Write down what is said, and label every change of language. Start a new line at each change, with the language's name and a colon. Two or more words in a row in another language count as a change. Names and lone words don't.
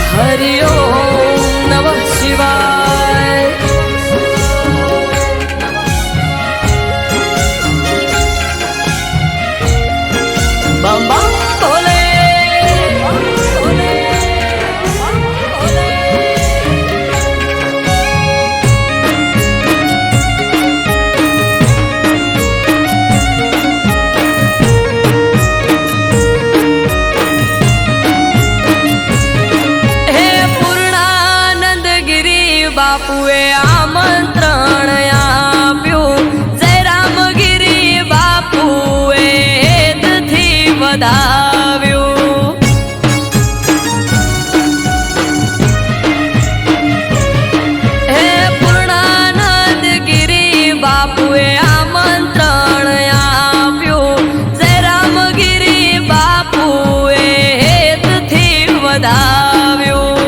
Sanskrit: हरि ओम नमः शिवाय।
Hindi: बम बम भोले, भोले, भोले।
Gujarati: હે પૂર્ણાનંદ ગિરી બાપુએ આમંત્રણ આપ્યું, જય રામગીરી બાપુએ હેતથી વધાવ્યું। હે પૂર્ણાનંદ गिरी બાપુએ આમંત્રણ આપ્યું, જય રામગીરી બાપુએ હેતથી વધાવ્યું।